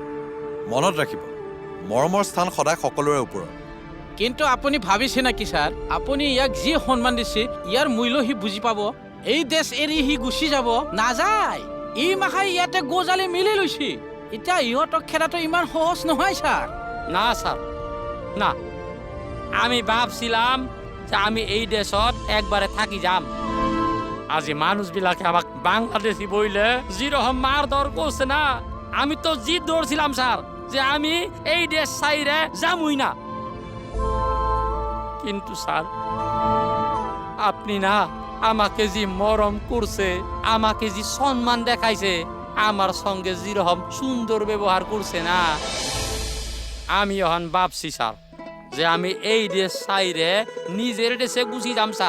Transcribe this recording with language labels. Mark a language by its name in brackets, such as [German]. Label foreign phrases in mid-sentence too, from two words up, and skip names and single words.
[Assamese] মনত ৰাখিব, মৰমৰ স্থান সদায় সকলোৰে ওপৰত। কিন্তু আপুনি ভাবিছে নেকি ছাৰ, আপুনি ইয়াক যি সন্মান দিছে ইয়াৰ মূল্য সি বুজি পাব? এই দেশ এৰি সি গুচি যাব নাযায়। ই মাখাই ইয়াতে গোজালি মিলি লৈছে। এতিয়া ইহঁতক খেদাটো ইমান সহজ নহয় ছাৰ। [Bangla] না স্যার, না, আমি ভাবছিলাম যে আমি এই দেশত একবারে থাকি যাম। আজি মানুষবিলাকে আমাক বাংলাদেশি বইলে যেরকম মার দর করছে না, আমি তো জিদ ধরছিলাম স্যার যে আমি এই দেশ ছাইরে যামই না। কিন্তু স্যার, আপনি না আমাকে যে মরম করছে, আমাকে যে সম্মান দেখাইছে, আমার সঙ্গে যেরকম সুন্দর ব্যবহার করছে না, আমি এখন ভাবছি স্যার যে আমি এই দেশ ছাইরে নিজের দেশে গুছি যাম স্যার।